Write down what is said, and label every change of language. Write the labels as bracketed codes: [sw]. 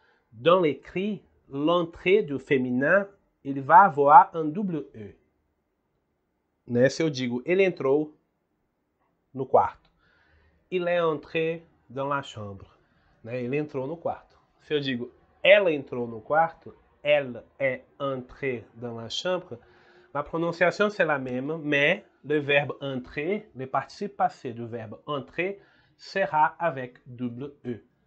[fr] Dans l'écrit, l'entrée du féminin, [pt] ele vai [fr] avoir un double E. [pt] Né? Se eu digo, ele entrou no quarto. [fr] Il est entré dans la chambre. Né? [pt] Ele entrou no quarto. Se eu digo, ela entrou no quarto, [fr] elle est entrée dans la chambre, la prononciation c'est la même, mais le verbe entrer, le participe passé du verbe entrer, sera avec double E.